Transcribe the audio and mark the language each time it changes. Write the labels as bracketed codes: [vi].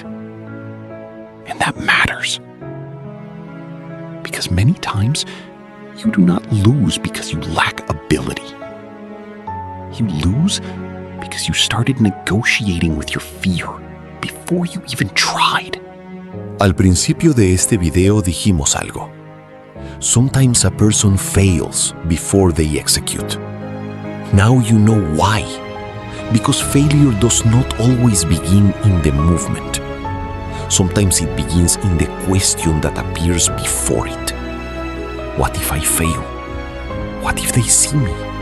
[en] And that matters. Because many times, you do not lose because you lack ability. You lose because you started negotiating with your fear before you even tried. [es] Al principio de este video dijimos algo. [en] Sometimes a person fails before they execute. Now you know why. Because failure does not always begin in the movement. Sometimes it begins in the question that appears before it. What if I fail? What if they see me?